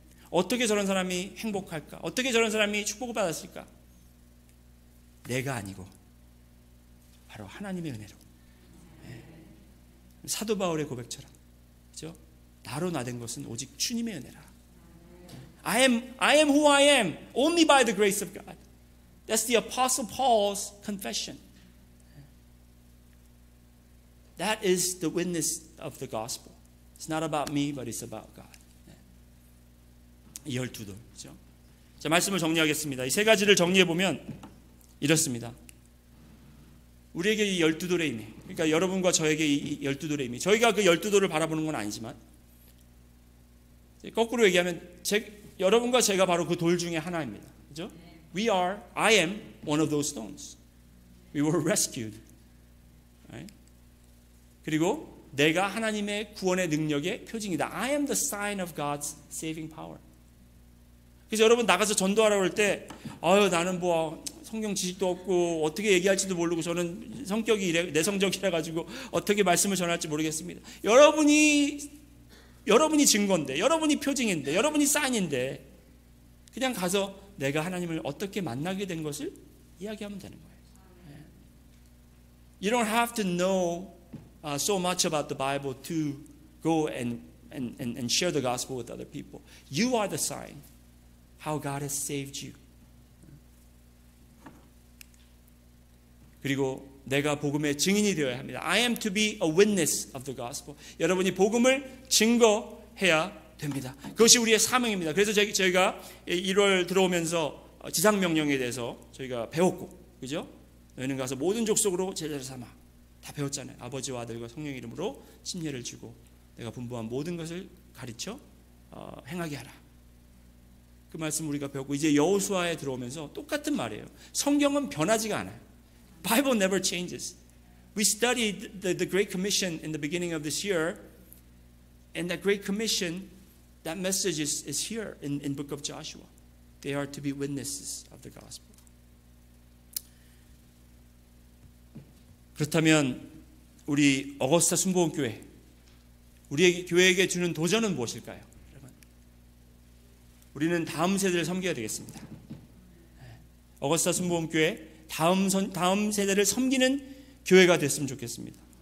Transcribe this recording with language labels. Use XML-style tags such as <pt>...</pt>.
<ko>어떻게 저런 사람이 행복할까? 어떻게 저런 사람이 축복을 받았을까? 내가 아니고 바로 하나님의 은혜로. 사도 바울의 고백처럼, 그죠? 나로 나된 것은 오직 주님의 은혜라.</ko> <en>I am who I am only by the grace of God. That's the Apostle Paul's confession. That is the witness of the gospel. It's not about me, but it's about God.</en> <ko>이 12돌, 그죠? 자, 말씀을 정리하겠습니다. 이 세 가지를 정리해 보면 이렇습니다. 우리에게 이 12돌의 의미, 그러니까 여러분과 저에게 이 12돌의 의미, 저희가 그 12돌을 바라보는 건 아니지만 거꾸로 얘기하면 여러분과 제가 바로 그 돌 중에 하나입니다. 그죠?</ko> <en>I am one of those stones. We were rescued. Right?</en> <ko>그리고 내가 하나님의 구원의 능력의 표징이다.</ko> <en>I am the sign of God's saving power.</en> <ko>그래서 여러분 나가서 전도하러 올 때 나는 뭐 성경 지식도 없고 어떻게 얘기할지도 모르고 저는 성격이 내성적이라 가지고 어떻게 말씀을 전할지 모르겠습니다. 여러분이 증거인데, 여러분이 표징인데, 여러분이 사인인데 그냥 가서 내가 하나님을 어떻게 만나게 된 것을 이야기하면 되는 거예요.</ko> <en>You don't have to know so much about the Bible to go and share the gospel with other people. You are the sign. How God has saved you.</en> <ko>그리고 내가 복음의 증인이 되어야 합니다.</ko> <en>I am to be a witness of the gospel.</en> <ko>여러분이 복음을 증거해야 됩니다. 그것이 우리의 사명입니다. 그래서 저희가 1월 들어오면서 지상명령에 대해서 저희가 배웠고, 그죠? 너희는 가서 모든 족속으로 제자를 삼아. 다 배웠잖아요. 아버지와 아들과 성령의 이름으로 침례를 주고 내가 분부한 모든 것을 가르쳐 행하게 하라. 그 말씀 우리가 배웠고 이제 여호수아에 들어오면서 똑같은 말이에요. 성경은 변하지가 않아요.</ko> <en>Bible never changes. We studied the Great Commission in the beginning of this year, and that Great Commission, that message is here in book of Joshua. They are to be witnesses of the gospel.</en> <ko>그렇다면 우리 어거스타 순복음교회, 우리 교회에게 주는 도전은 무엇일까요? 여러분, 우리는 다음 세대를 섬겨야 되겠습니다. 어거스타 순복음교회 다음 세대를 섬기는 교회가 됐으면 좋겠습니다.</ko>